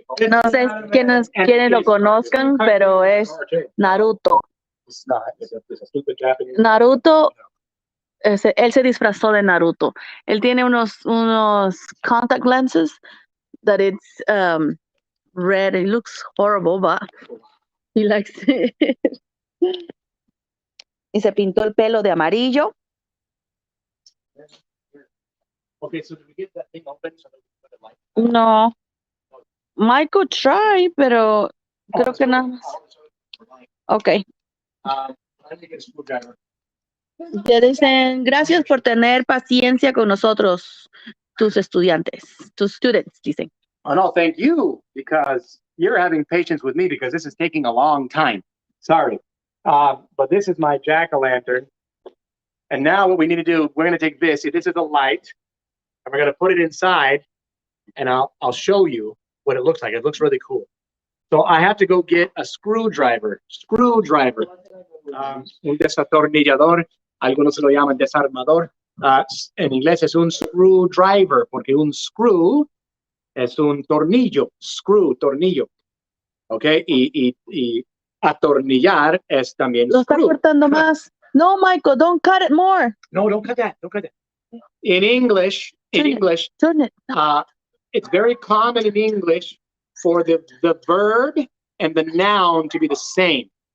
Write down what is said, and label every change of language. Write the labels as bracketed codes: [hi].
[es] No sé quiénes lo conozcan, pero es Naruto. [en] It's not. It's a stupid Japanese. [es] Naruto, él se disfrazó de Naruto. Él tiene unos [en] contact lenses that it's red. It looks horrible, but he likes it. [es] Y se pintó el pelo de amarillo. [en] Okay, so did we get that thing open so that we can put it like? No. [es] Michael [en] try, [es] pero creo que no. [en] Okay. I think it's screwdriver. [es] Te dicen, gracias por tener paciencia con nosotros, tus estudiantes, tus students, dicen. [en] Oh no, thank you, because you're having patience with me because this is taking a long time. Sorry. But this is my jack-o'-lantern. And now what we need to do, we're going to take this. See, this is a light. And we're going to put it inside. And I'll show you what it looks like. It looks really cool. So I have to go get a screwdriver. [es] Screwdriver. Un desatornillador. Algunos se lo llaman desarmador. En inglés es un screwdriver, porque un screw es un tornillo. Screw, tornillo. ¿Ok? Y atornillar es también Lo está [en] screw. [es] cortando más. [en] No, Michael, don't cut it more. No, don't cut that. Don't cut that. In English, Turn it. it's very common in English for the verb and the noun to be the same.